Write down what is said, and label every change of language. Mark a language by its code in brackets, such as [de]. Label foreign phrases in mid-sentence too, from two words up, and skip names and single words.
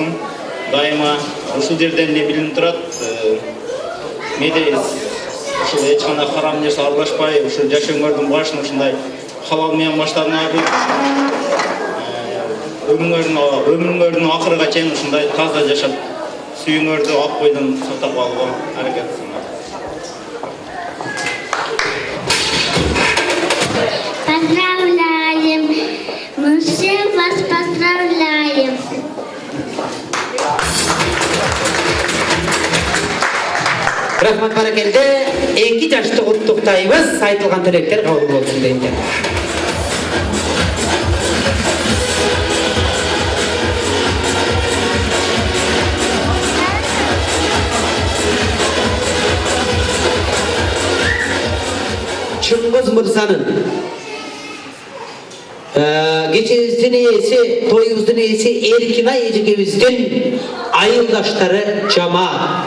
[ky] Дайыма ушул жерден эмне билинип турат? Менде ушул эч кандай харам нерсе аралашпай, ушул жашооңордун башын ушундай халал менен баштанабы. Өмүрүңөрдүн акырыга чейин ушундай таза жашап, сүйүүңөрдү ак бойдон сактап калууга аракет кылыңар. [ru] Поздравляем! Мы все вас поздравляем! [ky] Рахмат баракелде. 2 жашты куттуктайбыз. Айтылган тилектер кабыл болсун дейт. Чыңгыз Мырзанын кечебиздин ээси, тоюбуздун ээси Эркинай эжекебиздин айылдаштары жамаат.